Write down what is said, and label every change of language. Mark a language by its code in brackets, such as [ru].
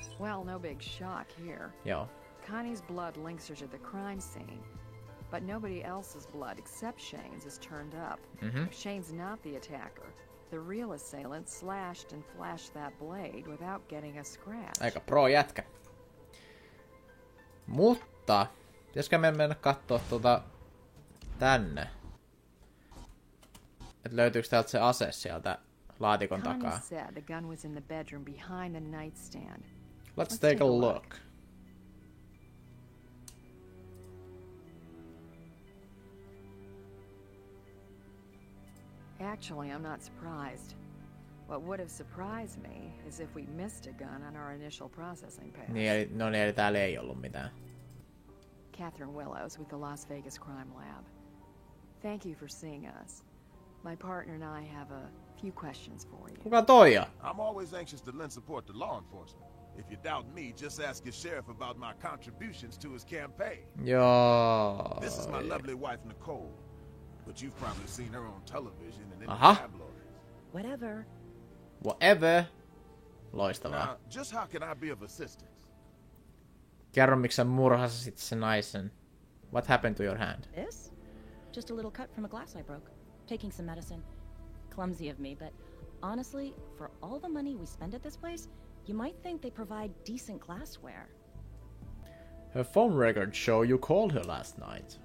[en] Well, no big shock here. [fi] Joo. [en] Connie's blood links her to the crime scene, but nobody else's blood except Shane's is turned up. If Shane's not the attacker, the real assailant slashed and flashed that blade without getting a scratch. [fi] Aika pro jätkä. Mutta, pitäisikö me mennä kattoo tänne? Et löytyykö täältä se ase sieltä laatikon [en] Connie [fi] takaa? [en] said the gun was in the bedroom behind the nightstand. Let's take a look. Actually, I'm not surprised. What would have surprised me is if we missed a gun on our initial processing pass. [fi] Niin, eli täällä ei ollut mitään. [en] Catherine Willows with the Las Vegas Crime Lab. Thank you for seeing us. My partner and I have a few questions for you. [fi] Kuka toi on? [en] I'm always anxious to lend support to law enforcement. If you doubt me, just ask your sheriff about my contributions to his campaign. [fi] Joo. [en] This is my lovely wife, Nicole. But you've probably seen her on television and in the [fi] Aha. [en] tabloids. Whatever. [fi] Whatever. Loistavaa. [en] Now, just how can I be of assistance? [fi] Kerro, miksi sä murhasit sen naisen. [en] What happened to your hand? This? Just a little cut from a glass I broke. Taking some medicine. Clumsy of me, but honestly, for all the money we spend at this place, you might think they provide decent glassware. Her phone records show you called her last night.